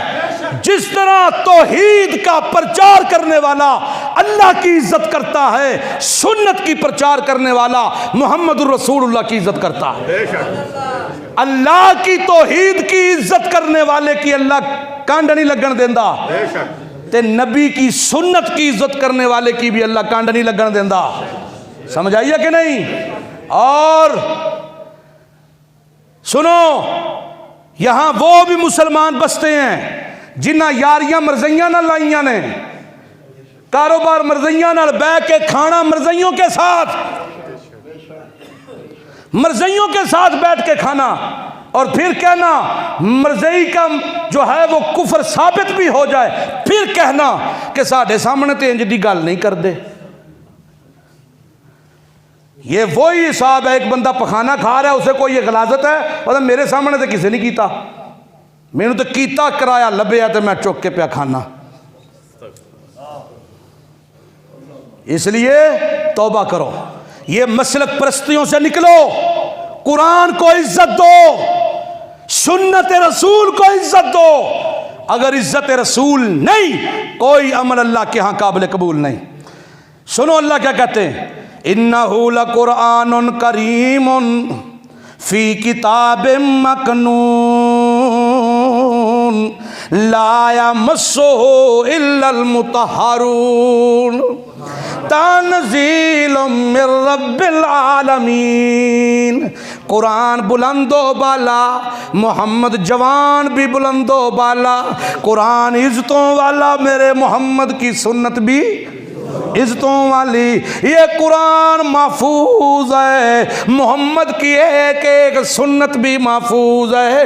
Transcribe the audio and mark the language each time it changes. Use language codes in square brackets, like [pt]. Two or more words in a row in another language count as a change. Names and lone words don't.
[ur] جس طرح توحید کا پرچار کرنے والا اللہ کی عزت کرتا ہے، سنت کی پرچار کرنے والا محمد الرسول اللہ کی عزت کرتا ہے۔ اللہ کی توحید کی عزت کرنے والے کی [pa] اللہ کانڈ نہیں لگن دیندا، [ur] تے نبی کی سنت کی عزت کرنے والے کی بھی [pa] اللہ کانڈ نہیں لگن دیندا۔ [ur] سمجھ آئیے کہ نہیں؟ اور سنو، یہاں وہ بھی مسلمان بستے ہیں [pa] جنہ یاریاں مرضیاں نہ لائیاں نے، [ur] کاروبار مرضیاں نہ، بہ کے کھانا مرضیوں کے ساتھ، مرضیوں کے ساتھ بیٹھ کے کھانا، اور پھر کہنا مرضی کا جو ہے وہ کفر ثابت بھی ہو جائے، پھر کہنا کہ [pa] ساڈے سامنے تے انج دی گل نہیں کر دے۔ [ur] یہ وہی حساب ہے، ایک بندہ پخانا کھا رہا ہے، اسے کوئی یہ غلاظت ہے، اور [pa] میرے سامنے تے کسی نہیں کیتا، [ur] میں نے تو [pa] کیتا کرایا لبیا تے میں چک کے پیا کھانا۔ [ur] اس لیے توبہ کرو، یہ مسلک پرستیوں سے نکلو، قرآن کو عزت دو، سنت رسول کو عزت دو، اگر عزت رسول نہیں کوئی عمل اللہ کے ہاں قابل قبول نہیں۔ سنو اللہ کیا کہتے ہیں، [ar] اِنَّهُ لَقُرْآنٌ كَرِيمٌ فِي كِتَابٍ مَّكْنُونٍ لَا يَمَسُّهُ إِلَّا الْمُطَهَّرُونَ تنزیل من رب العالمین۔ [ur] قرآن بلند و بالا، محمد جوان بھی بلند و بالا، قرآن عزتوں والا، میرے محمد کی سنت بھی عزتوں والی۔ یہ قرآن محفوظ ہے، محمد کی ایک ایک سنت بھی محفوظ ہے۔